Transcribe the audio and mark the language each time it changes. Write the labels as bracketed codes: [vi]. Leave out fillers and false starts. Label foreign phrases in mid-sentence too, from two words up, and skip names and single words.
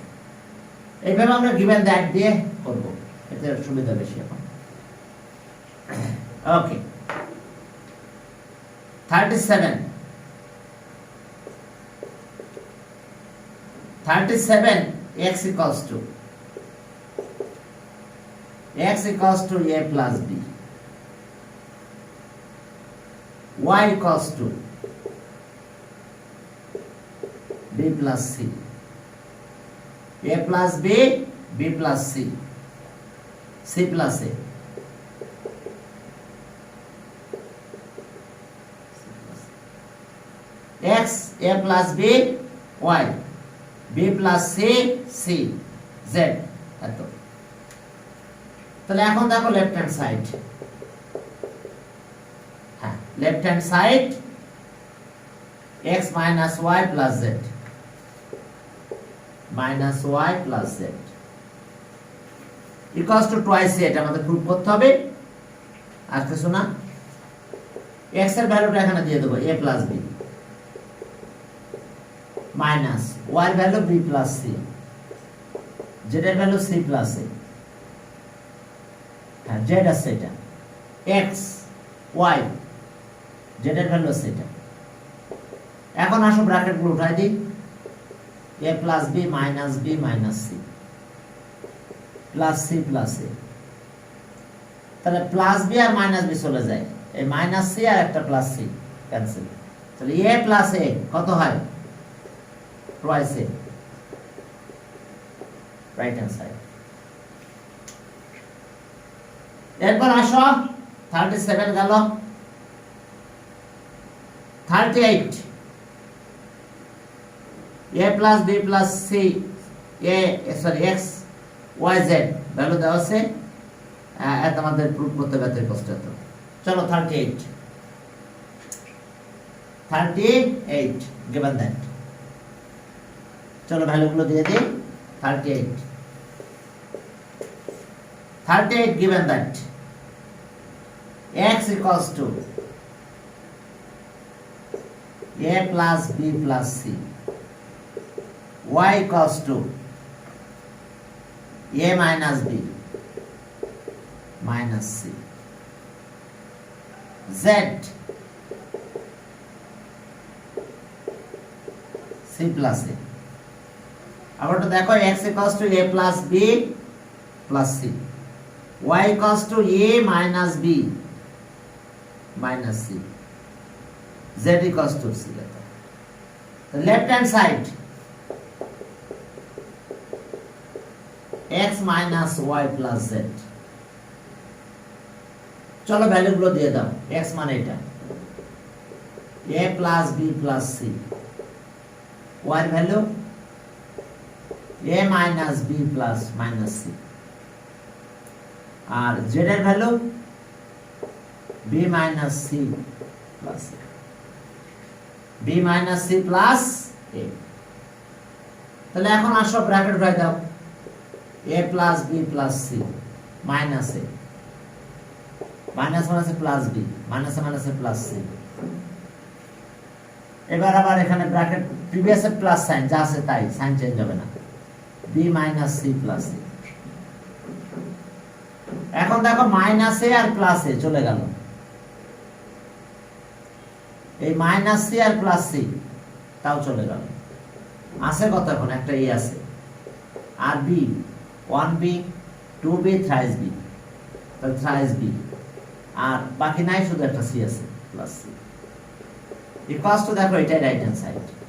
[bn] এইভাবে আমরা [en] given that [bn] দিয়ে করব, এতে সুবিধা বেশি এখন। [en] ওকে, 37 x equals to a plus b, y equals to b plus c, a plus b, b plus c, c plus a, x a plus b, y b plus c, c, z। এত। [bn] তাহলে এখন দেখো [en] left hand side, হ্যাঁ left hand side x minus y plus z, minus y plus z equals to twice a, [bn] এটা আমাদের প্রুফ করতে হবে। আর কিছু না, x এর ভ্যালুটা এখানে দিয়ে দেবো [en] a plus b, [bn] মাইনাস y এর ভ্যালু [en] b plus c, [bn] z এর ভ্যালু [en] c plus a, [bn] হ্যাঁ z আছে এটা, x y z এর ভ্যালু আছে এটা। এখন আসো ব্র্যাকেট গুলো উঠাই দিই, [en] a plus b minus b minus c plus c plus a, [bn] তাহলে প্লাস b আর মাইনাস b চলে যায়, এই মাইনাস c আর একটা প্লাস c ক্যান্সেল, তাহলে [en] a plus a [bn] কত হয়, [en] twice a, right hand side. [bn] এরপর আসো 37 গেল, 38 [en] a plus b plus c [bn] x y z ভ্যালু দেওয়া আছে, এত আমাদের প্রুফ করতে ব্যতির কষ্ট হতো। [en] চলো 38 given that, [bn] চলো ভ্যালুগুলো দিয়ে দিই। [en] 38 given that x equals to a plus b plus c, y equals to a minus b minus c, z c plus a। [bn] আবার তো দেখো [en] x equals to a plus b plus c, y equals to a minus b minus c, z equals to c। The left hand side x minus y plus z, [bn] চলো ভ্যালুগুলো দিয়ে দাও। [en] x [bn] মানে এটা [en] a plus b plus c, y [bn] এর ভ্যালু [en] a minus b plus minus c, [bn] আর z এর ভ্যালু [en] b minus c plus a, b minus c plus a। [bn] তাহলে এখন আসো ব্র্যাকেট উঠাই দাও, [en] a plus b plus c minus a, [bn] মাইনাস মাইনাসে প্লাস b, মাইনাসে মাইনাসে প্লাস c। এবার আবার এখানে ব্র্যাকেট প্রিভিয়াস এর [en] plus sign [bn] যা আছে তাই, [en] sign change [bn] হবে না, [en] b minus c plus a। [bn] এখন দেখো মাইনাস a আর প্লাস a চলে গেল, এই মাইনাস c আর প্লাস c তাও চলে গেল, আছে কত এখন, একটা a আছে, আর b [en] 1b 2b thrice b, [bn] তাহলে [en] thrice b, [bn] আর বাকি নাই, শুধু একটা c আছে প্লাস c [en] equals to, [bn] দেখো এটাই [en] right hand side.